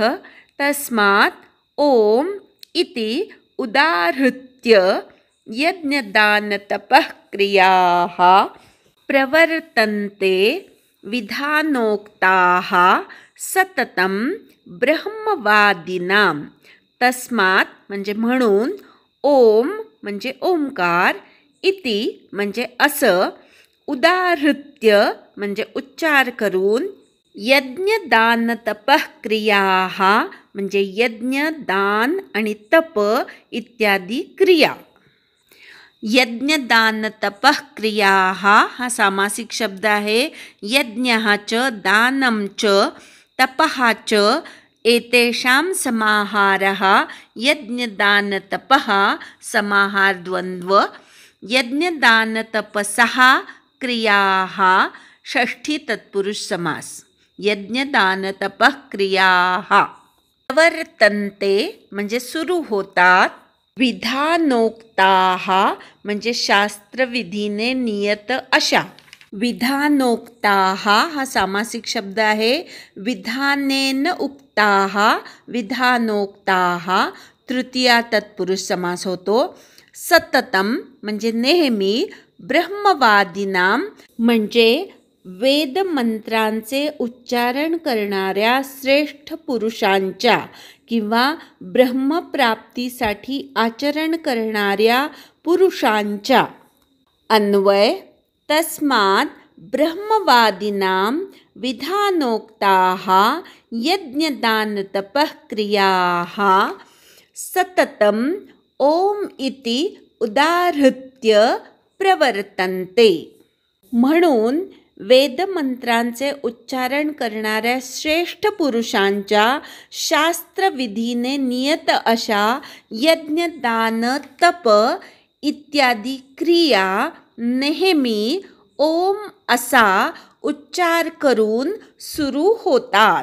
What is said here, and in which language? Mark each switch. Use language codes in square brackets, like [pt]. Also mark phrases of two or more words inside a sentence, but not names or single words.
[sa] तस्मात् ओम इति उदाहृत्य यज्ञदानतपः क्रियाः प्रवर्तन्ते विधानोक्ताः सततं ब्रह्मवादिनां. [mr] तस्मात् म्हणजे म्हणून, ओम म्हणजे ओंकार, इति म्हणजे असं, उदाहृत्य म्हणजे उच्चार करून, [sa] यज्ञदानतपः क्रियाः [mr] म्हणजे यज्ञ, दान आणि तप इत्यादी क्रिया. [sa] यज्ञदानतपः क्रियाः [mr] हा सामासिक शब्द आहे. [sa] यज्ञः च दानं च तपः च एतेषां समाहारः यज्ञदानतपः समाहार द्वन्द्व. यज्ञदानतपसः क्रियाः षष्ठी तत्पुरुष समास. यज्ञदानतपः क्रियाः प्रवर्तन्ते [mr] म्हणजे सुरू होतात, विधानोक्ताः म्हणजे शास्त्रविधीने नियत अशा. विधानोक्ताः हा सामासिक शब्द आहे. [sa] विधानेन उक्ताः, विधानोक्ताः तृतीया तत्पुरुष समास होतो. [mr] सततं म्हणजे नेहमी, ब्रह्मवादिनां म्हणजे वेद मंत्रांचे उच्चारण करणाऱ्या श्रेष्ठ पुरुषांच्या किंवा ब्रह्मप्राप्तीसाठी आचरण करणाऱ्या पुरुषांच्या. अन्वय. [sa] तस्मात् ब्रह्मवादिनां विधानोक्ताः यज्ञदानतपः क्रियाः सततं ओम इति उदाहृत्य प्रवर्तन्ते. [mr] म्हणून वेदमंत्रांचे उच्चारण करणाऱ्या श्रेष्ठ पुरुषांच्या शास्त्रविधीने नियत अशा यज्ञ, दान, तप इत्यादी क्रिया नेहमी ओम असा उच्चार करून सुरू होतात.